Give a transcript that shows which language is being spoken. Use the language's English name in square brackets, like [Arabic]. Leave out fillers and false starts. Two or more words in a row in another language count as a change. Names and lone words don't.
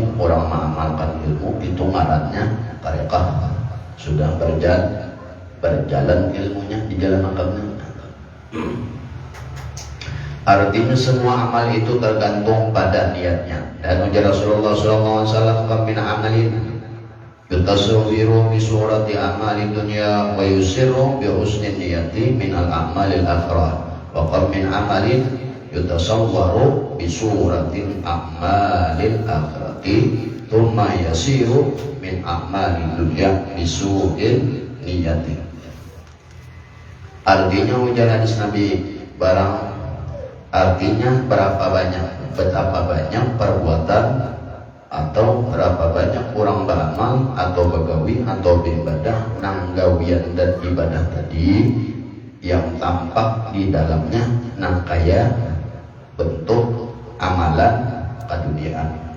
[Banjar] Orang mengamalkan ilmu itu ngarannya tarekah, sudah berjalan ilmunya, dijalankannya. [Indonesian] Artinya semua amal itu tergantung pada niatnya. [Banjar] Dan ujar [Arabic] Rasulullah SAW, كم من عمل يتصور بصورة عمل الدنيا ويصير بحسن النية من الأعمال الآخرة. وكم من عمل يتصور بصورة عمل الآخرة ثم يصير من عمل الدنيا بسوء النية. [Banjar] Artinya ujar hadis Nabi, artinya betapa banyak perbuatan atau berapa banyak orang beramal atau begawi atau beribadah, nang gawian dan ibadah tadi yang tampak di dalamnya nang kaya bentuk amalan keduniaan.